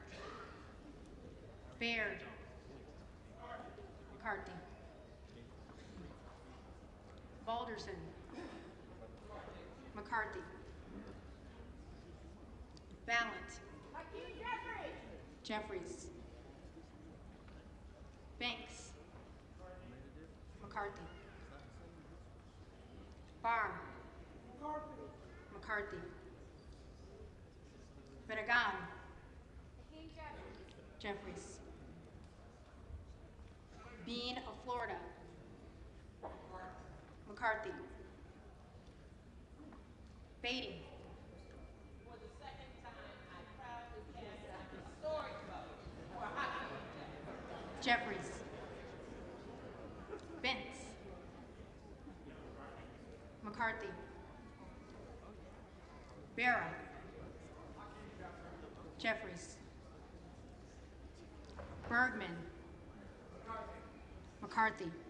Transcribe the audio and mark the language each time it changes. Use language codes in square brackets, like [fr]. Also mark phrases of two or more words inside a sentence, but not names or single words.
[en] Baird. McCarthy. Balderson. McCarthy. Ballant. Jeffries. Banks. McCarthy. Barr. McCarthy. Benegan. Jeffries. Bean of Florida. McCarthy. Beatty. For the second time, I proudly cast Jeffries. Bentz. McCarthy. Barra. Jeffries. Bergman. McCarthy.